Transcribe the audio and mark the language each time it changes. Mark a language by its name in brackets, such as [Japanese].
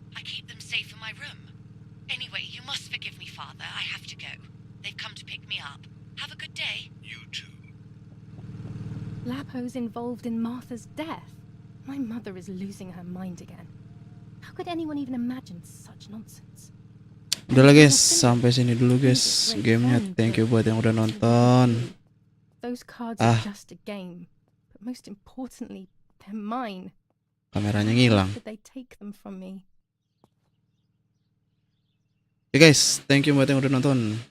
[English] I keep them safe in my room. Anyway, you must forgive me, Father. I have to go. They've come to pick me up. Have a good day. You too. Lapo's involved in Martha's death. My mother is losing her mind again. How could anyone even imagine such nonsense? [Indonesian] Udah lah guys, sampai sini dulu guys gamenya. [English] Thank you [Indonesian] buat yang udah nonton. [English] Those cards are just a game, but most importantly, they're mine. [Indonesian] Kameranya ngilang. [English] How did they take them from me? [Indonesian] Oke guys, [English] thank you [Indonesian] buat yang udah nonton.